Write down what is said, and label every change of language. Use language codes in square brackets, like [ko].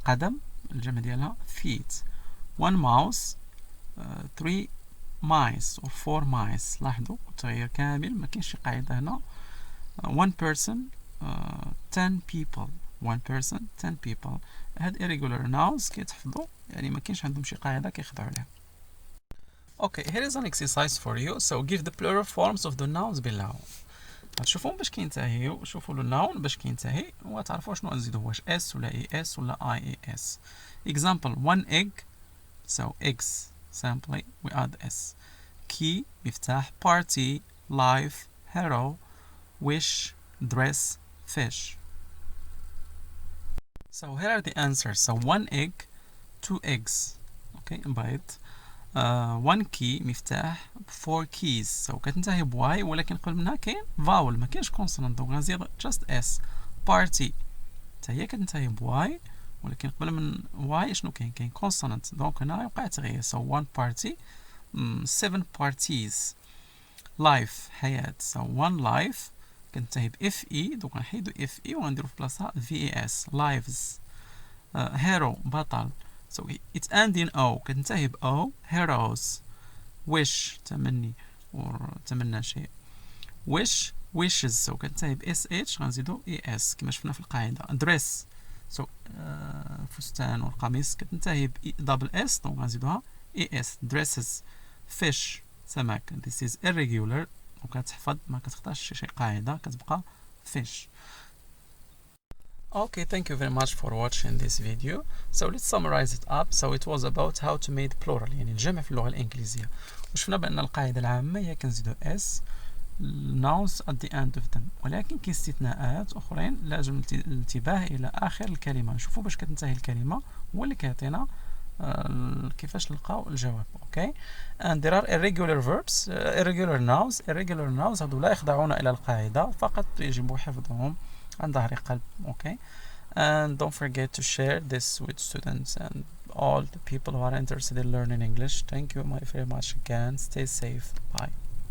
[ar] قدم الجمع ديالها feet. [en] One mouse, three mice or four mice. [ar] لاحظوا التغيير كامل ما كاينش شي قاعدة هنا. [en] One person, 10 people. One person, 10 people. [ar] هاد irregular nouns كيتحفظوا يعني ما كاينش عندهم شي قاعدة كيخضعوا لها. [en] Okay, here is an exercise for you. So give the plural forms of the nouns below. [ar] غتشوفوهم باش كينتهيو. شوفوا الناون باش كينتهي وتعرفوا شنو نزيدو واش اس ولا اي اس ولا اي اي اس. [en] Example, one egg. So eggs. Simply we add S. Key مفتاح. Party, life, hero, wish, dress, fish. So here are the answers. So one egg, two eggs. Okay, بيض. One key مفتاح. Four keys. [ar] So كتنتهي ب Y ولكن قبل منها كاين vowel ما كاينش consonant دونك غنزيد just S. Party حتى هي كتنتهي ب Y ولكن قبل من y شنو كاين consonant دونك هنا يوقع تغيير. [en] So one party, 7 parties. Life حياة. So one life [ar] كنتهي ب FE دونك نحيدو FE وغنديرو في بلاصتها VES. [en] Lives. Hero بطل. So it's end in O [ar] كتنتهي ب O. [en] Heroes. [ar] Wish تمني تمنى شيء. [en] Wish wishes. [ar] So كتنتهي ب SH غنزيدو ES كما شفنا في القاعدة. [en] Dress. [ar] So فستان والقميص كتنتهي ب double S دونك غنزيدوها ES. [en] Dresses. Fish سمك. This is irregular [ar] وكتحفظ ما كتخطاش شي قاعدة كتبقى fish. [en] Okay, thank you very much for watching this video. So let's summarize it up. So it was about how to make plural [ar] يعني الجمع في اللغة الإنجليزية. وشفنا بأن القاعدة العامة هي كنزيدو S [en] nouns at the end of them [ar] ولكن كاين استثناءات اخرين لازم الانتباه الى اخر الكلمه. نشوفوا باش كتنتهي الكلمه هو اللي كيعطينا كيفاش نلقاو الجواب. اوكي. [en] and there are irregular verbs, irregular nouns. [ar] irregular nouns هذو لا يخضعون الى القاعدة، فقط يجب حفظهم عن ظهر قلب. اوكي. [en] and don't forget to share this with students and all the people who are interested in learning English. Thank you very much again. Stay safe. Bye.